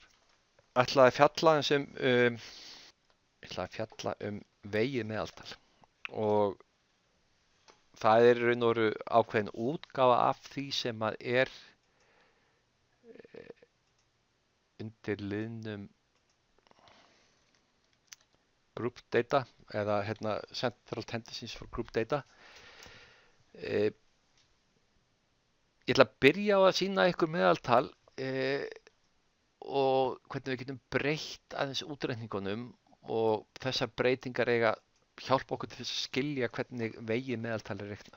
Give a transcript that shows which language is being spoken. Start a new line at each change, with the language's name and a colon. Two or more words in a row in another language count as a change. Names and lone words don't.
Icelandic: Ætlaði að fjalla vegið meðaltal og það er raun og veru ákveðin útgáfa af því sem að er undir liðnum
English: group data
Icelandic: eða
English: central tendencies for group data.
Icelandic: Ég ætla að byrja á að sýna ykkur meðaltal og hvernig við getum breytt aðeins útreikningunum, og þessar breytingar eiga hjálpa okkur til að skilja hvernig vegið meðaltal er reiknað.